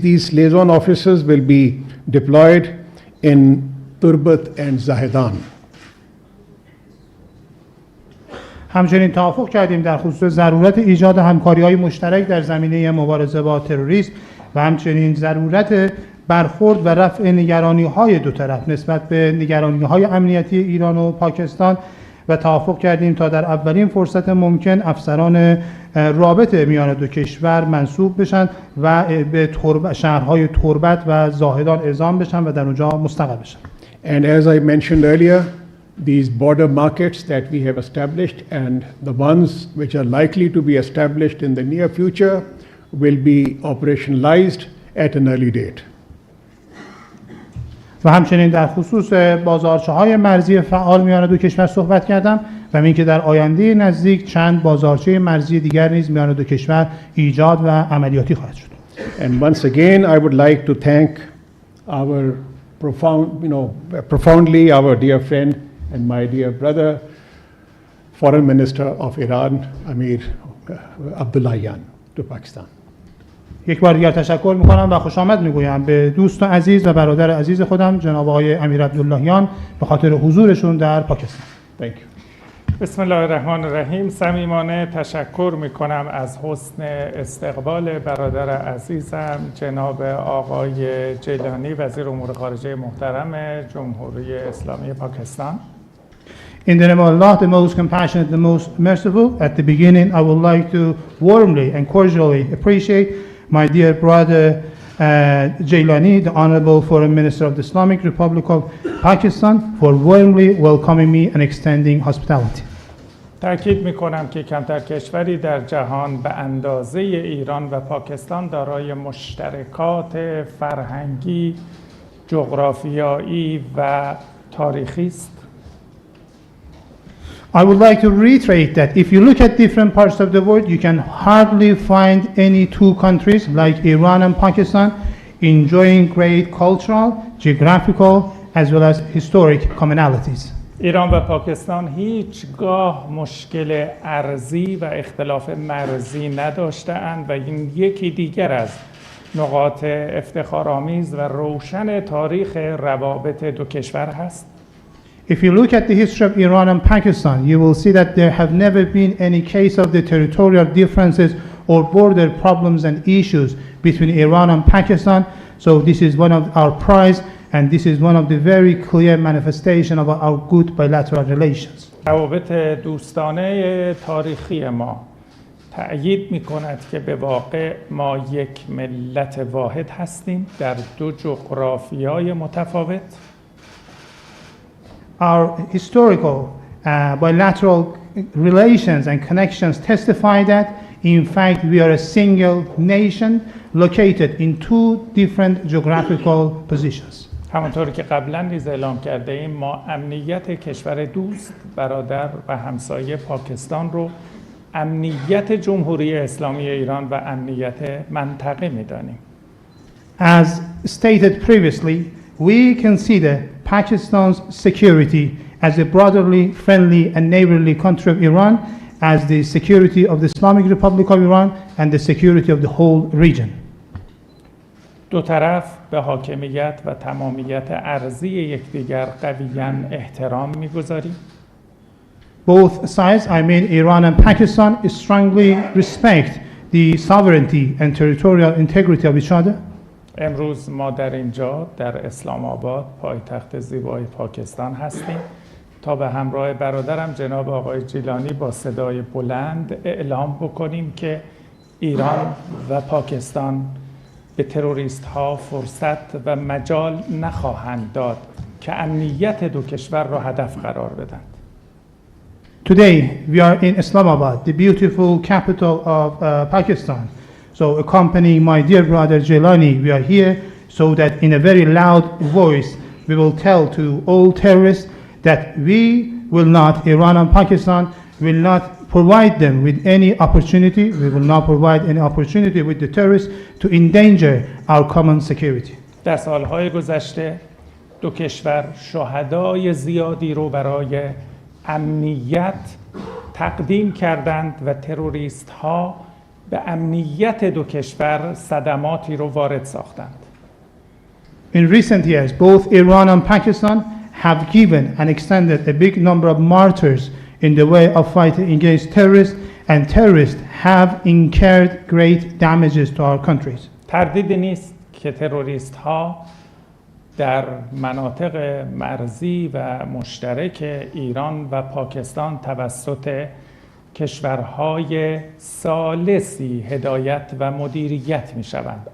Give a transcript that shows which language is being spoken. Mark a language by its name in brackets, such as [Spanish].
[English] These liaison officers will be deployed in Turbat and Zahedan. [Persian] همچنین توافق کردیم در خصوص ضرورت ایجاد همکاری‌های مشترک در زمینه مبارزه با تروریسم و همچنین ضرورت برخورد و رفع نگرانی‌های دو طرف نسبت به نگرانی‌های امنیتی ایران و پاکستان و توافق کردیم تا در اولین فرصت ممکن افسران رابطه میان دو کشور منصوب بشن و به شهرهای تربت و زاهدان اعزام بشن و در اونجا مستقر بشن. [English] And as I mentioned earlier, these border markets that we have established and the ones which are likely to be established in the near future will be operationalized at an early date. [Persian] و همچنین در خصوص بازارچه‌های مرزی فعال میان دو کشور صحبت کردم و اینکه در آینده نزدیک چند بازارچه مرزی دیگر نیز میان دو کشور ایجاد و عملیاتی خواهد شد. [English] And once again, I would like to thank our profoundly our dear friend and my dear brother, Foreign Minister of Iran, Amir Abdullahian, to Pakistan. [Persian] یک بار دیگر تشکر میکنم و خوش آمد میگویم به دوست عزیز و برادر عزیز خودم جناب آقای امیر عبداللهیان به خاطر حضورشون در پاکستان. [English] Thank you. [Arabic] بسم الله الرحمن الرحیم. [Persian] صمیمانه تشکر میکنم از حسن استقبال برادر عزیزم جناب آقای جیلانی وزیر امور خارجه محترم جمهوری اسلامی پاکستان. [English] In the name of Allah, the most compassionate, the most merciful, at the beginning I would like to warmly and cordially appreciate my dear brother Jailani, the Honorable Foreign Minister of the Islamic Republic of Pakistan, for warmly welcoming me and extending hospitality. [Persian] تأکید میکنم که کمتر کشوری در جهان به اندازه ایران و پاکستان دارای مشترکات فرهنگی، جغرافیایی و تاریخی است. [English] I would like to reiterate that if you look at different parts of the world, you can hardly find any two countries like Iran and Pakistan enjoying great cultural, geographical, as well as historic commonalities. [Persian] ایران و پاکستان هیچگاه مشکل ارضی و اختلاف مرزی نداشته‌اند و این یکی دیگر از نقاط افتخارآمیز و روشن تاریخ روابط دو کشور هست. [English] If you look at the history of Iran and Pakistan, you will see that there have never been any case of the territorial differences or border problems and issues between Iran and Pakistan. So this is one of our prides, and this is one of the very clear manifestation of our good bilateral relations. [Persian] روابط دوستانه تاریخی ما تأیید می‌کند که به واقع ما یک ملت واحد هستیم در دو جغرافیای متفاوت. [English] Our historical bilateral relations and connections testify that, in fact, we are a single nation located in two different geographical positions. [Persian] همانطور که قبلا نیز اعلام کرده ایم ما امنیت کشور دوست، برادر و همسایه پاکستان رو امنیت جمهوری اسلامی ایران و امنیت منطقه می‌دانیم. [English] As stated previously, we consider Pakistan's security as a brotherly, friendly, and neighborly country of Iran, as the security of the Islamic Republic of Iran, and the security of the whole region. [Persian] دو طرف به حاکمیت و تمامیت ارضی یکدیگر قویاً احترام می‌گذاریم. [English] Both sides, I mean Iran and Pakistan, strongly respect the sovereignty and territorial integrity of each other. [Persian] امروز ما در اینجا در اسلام آباد پایتخت زیبای پاکستان هستیم تا به همراه برادرم جناب آقای جیلانی با صدای بلند اعلام بکنیم که ایران و پاکستان به تروریست ها فرصت و مجال نخواهند داد که امنیت دو کشور را هدف قرار بدند. [English] Today we are in Islamabad, the beautiful capital of Pakistan. So accompanying my dear brother Jalil, we are here so that in a very loud voice we will tell to all terrorists that we will not, Iran and Pakistan will not provide them with any opportunity, we will not provide any opportunity with the terrorists to endanger our common security. [Persian] در سالهای گذشته دو کشور شهدای زیادی رو برای امنیت تقدیم کردند و تروریست ها به امنیت دو کشور صدماتی رو وارد ساختند. [English] In recent years, both Iran and Pakistan have given and extended a big number of martyrs in the way of fighting against terrorists, and terrorists have incurred great damages to our countries. [Persian] تردیدی نیست که تروریست ها در مناطق مرزی و مشترک ایران و پاکستان توسط کشورهای ثالثی هدایت و مدیریت می شوند.